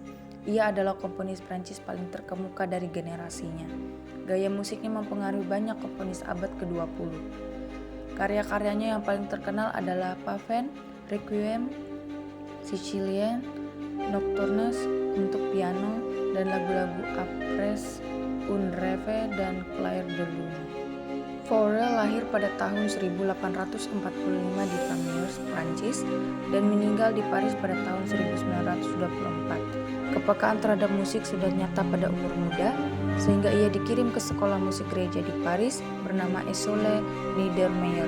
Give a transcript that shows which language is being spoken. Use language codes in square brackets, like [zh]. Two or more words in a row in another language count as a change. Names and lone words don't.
[id] Ia adalah komponis Prancis paling terkemuka dari generasinya. Gaya musiknya mempengaruhi banyak komponis abad ke-20. Karya-karyanya yang paling terkenal adalah Pavane, Requiem, Sicilian, Nocturnes untuk piano, dan lagu-lagu Après un rêve dan Clair de Lune. Fauré lahir pada tahun 1845 di Pamiers, Prancis, dan meninggal di Paris pada tahun 1924. Kepekaan terhadap musik sudah nyata pada umur muda, sehingga ia dikirim ke sekolah musik gereja di Paris bernama École Niedermeyer.